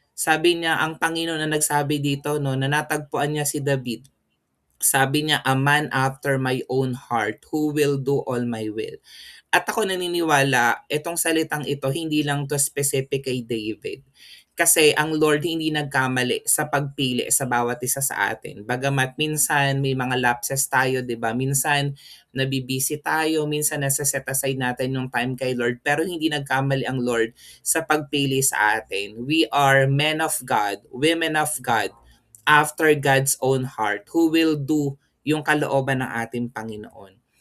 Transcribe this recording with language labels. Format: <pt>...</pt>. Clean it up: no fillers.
<tl>Sabi niya, ang Panginoon na nagsabi dito, no, na natagpuan niya si David. Sabi niya,</tl> <en>a man after my own heart, who will do all my will.</en> <tl>At ako naniniwala, itong salitang ito, hindi lang to specific kay David. Kasi ang Lord hindi nagkamali sa pagpili sa bawat isa sa atin. Bagamat minsan may mga lapses tayo, 'di ba? Minsan nabibisi tayo, minsan nasa-set aside natin yung time kay Lord, pero hindi nagkamali ang Lord sa pagpili sa atin.</tl> <en>We are men of God, women of God, after God's own heart, who will do</en> <tl>yung kalooban ng ating Panginoon.</tl>